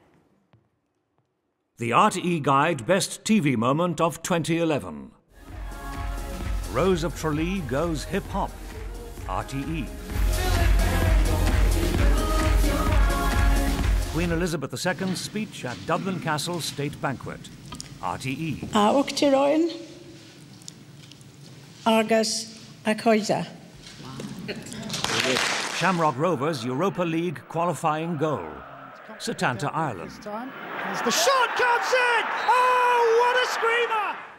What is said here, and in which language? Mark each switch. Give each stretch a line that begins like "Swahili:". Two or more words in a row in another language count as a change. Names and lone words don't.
English: The RTE Guide Best TV Moment of 2011. Rose of Tralee goes hip-hop. RTE. Queen Elizabeth II's speech at Dublin Castle State Banquet. RTE.
Irish: Uachtaráin agus a chuide.
English: Shamrock Rovers Europa League qualifying goal. Setanta, Ireland. As the shot comes in! Oh, what a screamer!